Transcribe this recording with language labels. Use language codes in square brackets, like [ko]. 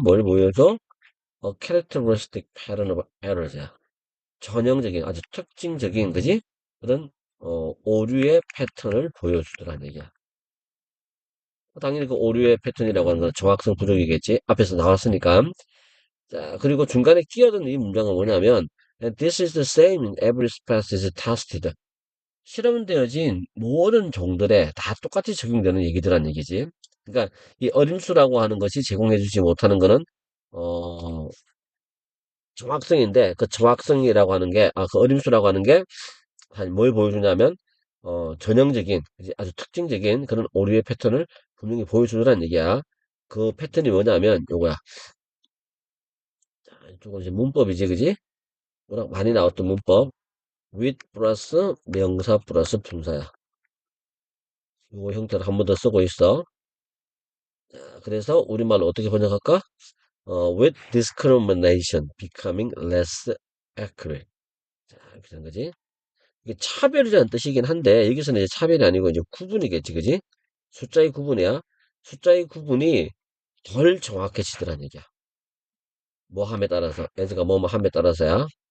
[ko] 뭘 보여줘? [en] characteristic pattern of errors야. [ko] 전형적인 아주 특징적인 그지? 그런 오류의 패턴을 보여주더란 얘기야. 당연히 그 오류의 패턴이라고 하는 건 정확성 부족이겠지. 앞에서 나왔으니까. 자, 그리고 중간에 끼어든 이 문장은 뭐냐면 [en] And this is the same in every species tested. [ko] 실험되어진 모든 종들에 다 똑같이 적용되는 얘기들란 얘기지. 그러니까 이 어림수라고 하는 것이 제공해주지 못하는 거는 어, 정확성인데 그 정확성이라고 하는 게, 그 어림수라고 하는 게 뭘 보여주냐면 전형적인 아주 특징적인 그런 오류의 패턴을 분명히 보여주더란 얘기야. 그 패턴이 뭐냐면 요거야. 자, 이쪽은 이제 문법이지, 그지? 워낙 많이 나왔던 문법. with 플러스 명사 플러스 분사야. 요거 형태를 한 번 더 쓰고 있어. 자, 그래서 우리말로 어떻게 번역할까? [en] with discrimination becoming less accurate. [ko] 자, 이렇게 된 거지. 이게 차별이라는 뜻이긴 한데 여기서는 이제 차별이 아니고 이제 구분이겠지, 그지? 숫자의 구분이야. 숫자의 구분이 덜 정확해지더란 얘기야. 뭐 함에 따라서 에즈가 뭐뭐 함에 따라서야.